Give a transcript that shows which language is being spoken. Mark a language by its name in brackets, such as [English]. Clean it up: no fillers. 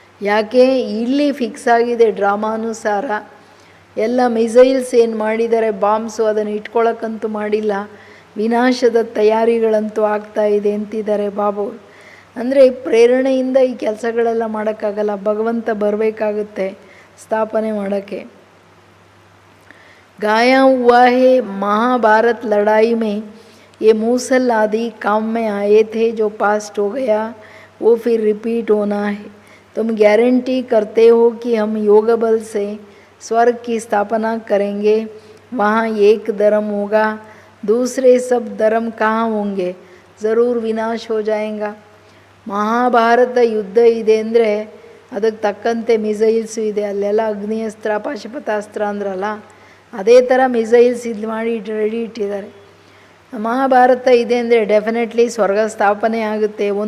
[Kannada] ಯಾಕೆ? ಇಲ್ಲಿ ಫಿಕ್ಸ್ ಆಗಿದೆ ಡ್ರಾಮಾನುಸಾರ. ಎಲ್ಲ ಮಿಸೈಲ್ಸ್ ಏನು ಮಾಡಿದ್ದಾರೆ, ಬಾಂಬ್ಸು, ಅದನ್ನು ಇಟ್ಕೊಳ್ಳೋಕ್ಕಂತೂ ಮಾಡಿಲ್ಲ. ವಿನಾಶದ ತಯಾರಿಗಳಂತೂ ಆಗ್ತಾ ಇದೆ ಅಂತಿದ್ದಾರೆ ಬಾಬು. ಅಂದರೆ ಪ್ರೇರಣೆಯಿಂದ ಈ ಕೆಲಸಗಳೆಲ್ಲ ಮಾಡೋಕ್ಕಾಗಲ್ಲ, ಭಗವಂತ ಬರಬೇಕಾಗುತ್ತೆ ಸ್ಥಾಪನೆ ಮಾಡೋಕ್ಕೆ. [Hindi] गाया हुआ है महाभारत लड़ाई में ये मूसल आदि काम में आए थे, जो पास्ट हो गया वो फिर रिपीट होना है। तुम गारंटी करते हो कि हम योग बल से स्वर्ग की स्थापना करेंगे, वहाँ एक धर्म होगा, दूसरे सब धर्म कहाँ होंगे, ज़रूर विनाश हो जाएगा। [Kannada] ಮಹಾಭಾರತ ಯುದ್ಧ ಇದೆ ಅಂದರೆ ಅದಕ್ಕೆ ತಕ್ಕಂತೆ ಮಿಸೈಲ್ಸು ಇದೆ. ಅಲ್ಲೆಲ್ಲ ಅಗ್ನಿಯಸ್ತ್ರ ಪಾಶುಪತಾಸ್ತ್ರ ಅಂದ್ರಲ್ಲ, ಅದೇ ಥರ ಮಿಸೈಲ್ಸ್ ಇದು ಮಾಡಿ ರೆಡಿ ಇಟ್ಟಿದ್ದಾರೆ. ಮಹಾಭಾರತ ಇದೆ ಅಂದರೆ ಡೆಫಿನೆಟ್ಲಿ ಸ್ವರ್ಗ ಸ್ಥಾಪನೆ ಆಗುತ್ತೆ.